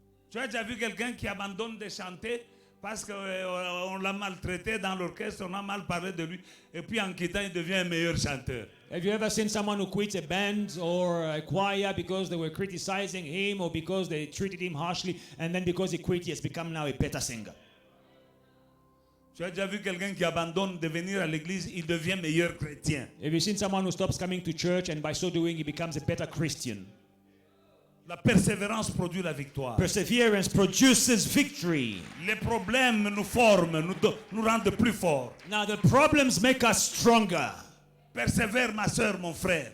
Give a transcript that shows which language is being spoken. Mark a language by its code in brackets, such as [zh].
[fr] Tu as déjà vu quelqu'un qui abandonne de chanter parce qu'on l'a maltraité dans l'orchestre, on a mal parlé de lui, et puis en quittant, il devient un meilleur chanteur. [en] Have you ever seen someone who quits a band or a choir because they were criticizing him or because they treated him harshly, and then because he quit, he has become now a better singer? [fr] Tu as déjà vu quelqu'un qui abandonne de venir à l'église, il devient meilleur chrétien. [en] Have you seen someone who stops coming to church and by so doing he becomes a better Christian? [fr] La persévérance produit la victoire. [en] Perseverance produces victory. [fr] Les problèmes nous forment, nous rendent plus forts. [en] Now the problems make us stronger. [fr] Persévère, ma soeur, mon frère.